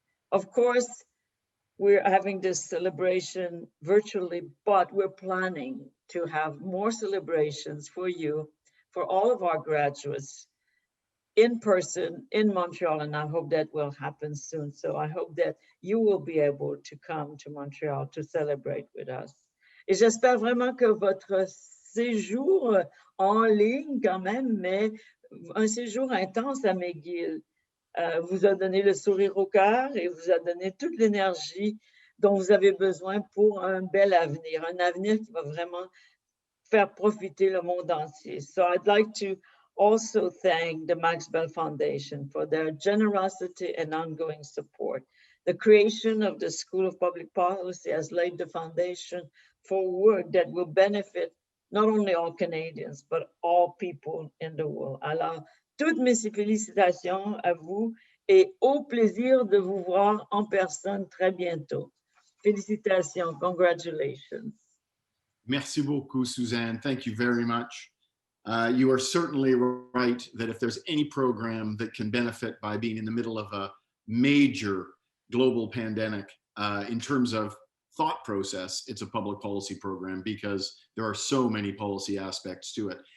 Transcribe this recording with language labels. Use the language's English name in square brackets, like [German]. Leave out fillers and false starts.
[English] Of course, we're having this celebration virtually, but we're planning to have more celebrations for you, for all of our graduates in person in Montreal, and I hope that will happen soon. So I hope that you will be able to come to Montreal to celebrate with us. [French] Et j'espère vraiment que votre séjour en ligne quand même, mais un séjour intense à McGill, vous a donné le sourire au cœur et vous a donné toute l'énergie dont vous avez besoin pour un bel avenir, un avenir qui va vraiment faire profiter le monde entier. [English] So I'd like to also thank the Max Bell Foundation for their generosity and ongoing support. The creation of the School of Public Policy has laid the foundation for work that will benefit not only all Canadians, but all people in the world. [French] Alors, toutes mes félicitations à vous et au plaisir de vous voir en personne très bientôt. Félicitations, [English] congratulations. [French] Merci beaucoup, Suzanne. [English] Thank you very much. You are certainly right that if there's any program that can benefit by being in the middle of a major global pandemic in terms of thought process, it's a public policy program, because there are so many policy aspects to it.